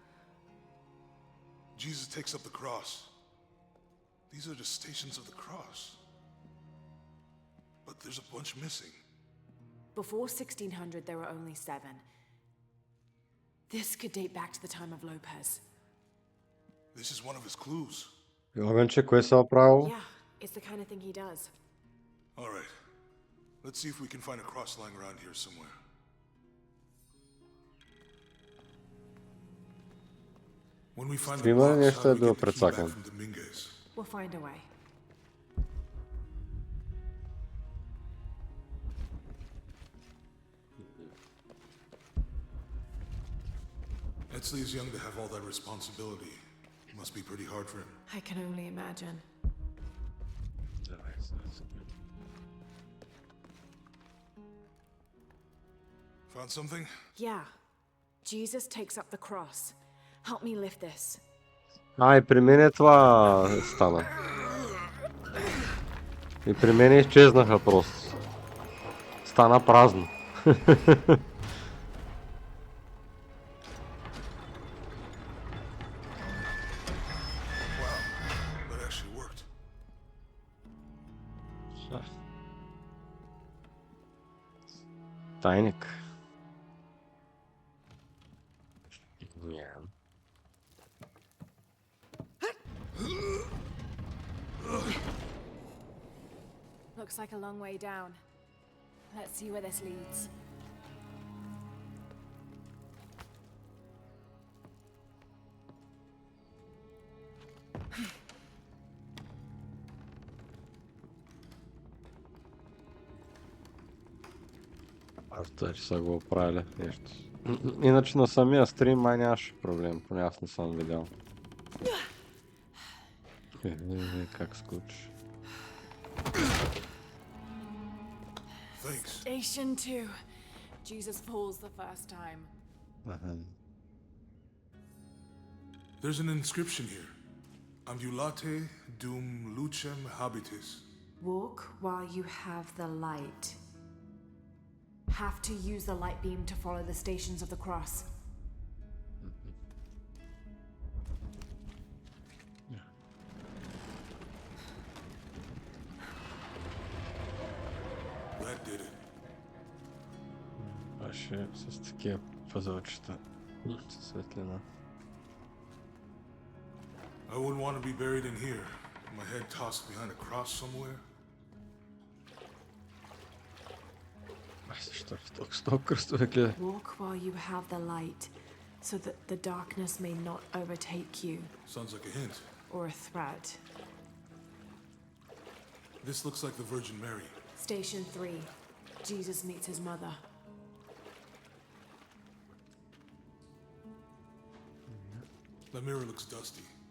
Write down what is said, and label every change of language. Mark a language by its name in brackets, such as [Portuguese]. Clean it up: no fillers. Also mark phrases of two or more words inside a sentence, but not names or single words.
[English] Jesus takes up the cross. These are the stations of the cross. But there's a bunch missing. Before 1600, there were only 7. This could date back to the time of Lopez. This is one of his clues. [Bulgarian] Йоганче, кое се оправил? [English] Yeah, it's the kind of thing he does. All right. Let's see if we can find a cross lying around here somewhere. When we find the [Bulgarian] Има ли [English] box, [Bulgarian] нещо [English] how do we [Bulgarian] да [English] get the key back [Bulgarian] прецакам? [English] from Dominguez? We'll find a way. Etzley is young to have all that responsibility. Must be pretty hard for him. I can only imagine. Found something? Yeah. Jesus takes up the cross. Help me lift this. [Bulgarian] И при мен е това стана. И при мен изчезнаха просто. Стана празно. [English] That actually worked. [Bulgarian] Тайник. [English] Yeah. Looks like a long way down. Let's see where this leads. [Bulgarian] Аз че са го оправили нещо. Иначе на самия стрим май нямаше проблем, поне аз не съм видял. Как скучи. [English] Station 2. Jesus falls the first time. There's an inscription here. [Latin] Ambulate dum lucem habitis. [English] Walk while you have the light. Have to use the light beam to follow the stations of the cross. That did it. [Bulgarian] Беше с такива пъзълчета. Светлина. [English] I wouldn't want to be buried in here. My head tossed behind a cross somewhere. [Bulgarian] Защо тук с толкова кръстове гледа? [English] Walk while you have the light, so that the darkness may not overtake you. Sounds like a hint. Or a threat. This looks like the Virgin Mary. Station 3. Jesus meets his mother. The mirror looks dusty.